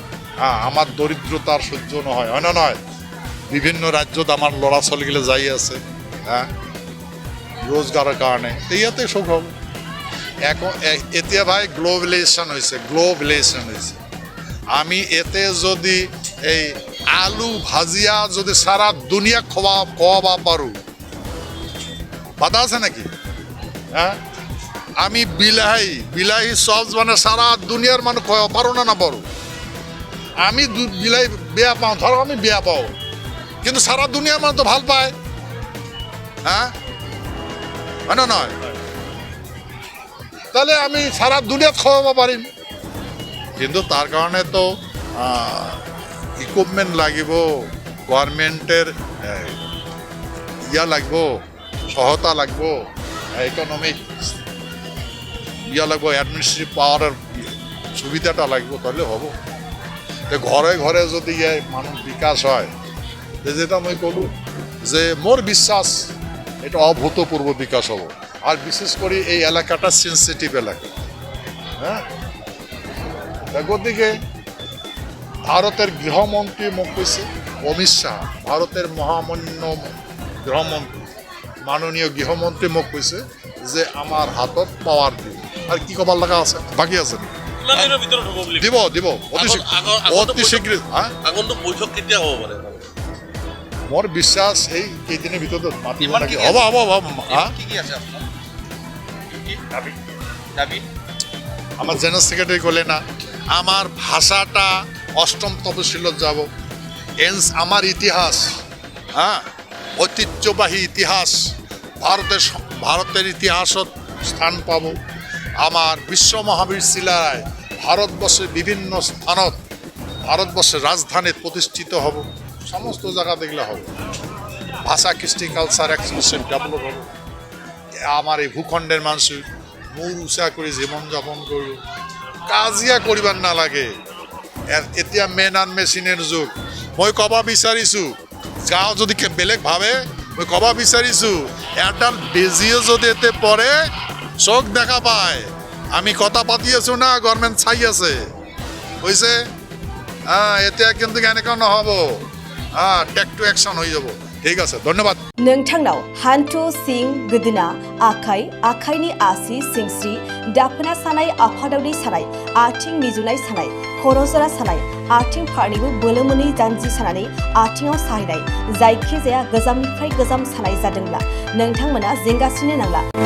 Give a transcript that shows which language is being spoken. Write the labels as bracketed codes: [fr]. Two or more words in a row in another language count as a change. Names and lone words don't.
[as] আমাৰ দৰিদ্ৰতাৰ সহ্য নহয়, হয় না নহয়? বিভিন্ন ৰাজ্যত আমাৰ ল'ৰা ছোৱালীগিলা যাই আছে ৰোজগাৰৰ কাৰণে, ইয়াতে সুখ হ'ব। এতিয়া ভাই গ্লোবেলাইজেশ্যন হৈছে। আমি এতে যদি এই আলু ভাজিয়া যদি সারা দুনিয়া খোৱাব পাৰোঁ, বাধা আছে নাকি? আমি বিলাহী চচ মানে সারা দুনিয়ার মানুষ খোৱাব পাৰোঁ না নাপাৰোঁ? আমি বিলাহী বেয়া পাওঁ, ধৰক আমি বেয়া পাওঁ, কিন্তু সারা দুনিয়ার মানুষ তো ভাল পায়। হয় না নয়? তাহলে আমি সারা দুনিয়াত খোৱাব পাৰিম, কিন্তু তাৰ কাৰণে তো ইকুইপমেণ্ট লাগিব, গভৰ্ণমেণ্টের লাগিব, সহায়তা লাগিব, ইকনমিক লাগব, [en] administrative power [as] সুবিধাটা লাগবে, তাহলে হব। তো ঘৰে ঘৰে যদি মানুহ বিকাশ হয় যেটা মই ক'লো যে মোৰ বিশ্বাস এটা অভূতপূর্ব বিকাশ হব আর বিশেষ করে এই এলাকাটা সেন্সিটিভ এলাকা হ্যাঁ গতিকে ভারতের গৃহমন্ত্রী মোক কৈছে অমিত শাহ ভারতের মহামান্য গৃহমন্ত্রী মাননীয় গৃহমন্ত্রী মোক কৈছে যে আমার হাতত পাওয়ার দিব আর কি কবার লাগা আছে বাকি আছে দিব দিব অতি শীঘ্র হ্যাঁ আগন্তুক বৈঠক কেতিয়া হ'ব মানে মোৰ বিশ্বাস এই কেইদিনের ভিতরতে মাতিব নাকি হ'ব হ্যাঁ কি আছে আপোনাৰ দাবী আমার জেনারেল সেক্রেটারি কলে না আমার ভাষাটা অষ্টম তপশিলত যাব আমার ইতিহাস হ্যাঁ ঐতিহ্যবাহী ইতিহাস ভারতের ইতিহাসত স্থান পাব আমার বিশ্ব মহাবীর শিলায় ভারতবর্ষের [bn] বিভিন্ন স্থানত ভারতবর্ষের রাজধানীত প্রতিষ্ঠিত হব সমস্ত জায়গা দেখলে হবে ভাষা কৃষ্টি [en] culture expression develop [bn] হবে আমার এই [as] ভূখণ্ডের মানুষ মূর উচা করে জীবন যাপন করব কাজিয়া করিবার নালাগে এতিয়া [en] man and machine [as] যুগ মই ক'ব বিচাৰিছোঁ গাঁও যদি বেলেগ ভাবে মই ক'ব বিচাৰিছোঁ এডাল বেজিয়ে যদি এতে পৰে চোখ দেখা পায় আমি কথা পাতি আছো না গভর্নমেন্ট চাই আছে হৈছে এতিয়া কিন্তু এনেকুৱা নহ'ব [en] take to action [as] হৈ যাব ঠিক আছে ধন্যবাদ [brx] नोंथांनाव हान्थु सिं गोदोना आखाइनि आसि सिंस्रि दाफोना सानाय आफादावनि सानाय आथिं मिजुनाय सानाय खर' जरा सानाय आथिं फारनैबो बोलो मोनै जानजि सानानै आथिङाव साहैनाय जायखिजाया गोजामनिफ्राय गोजाम सानाय जादोंब्ला नोंथांमोना जिंगासिनो नांला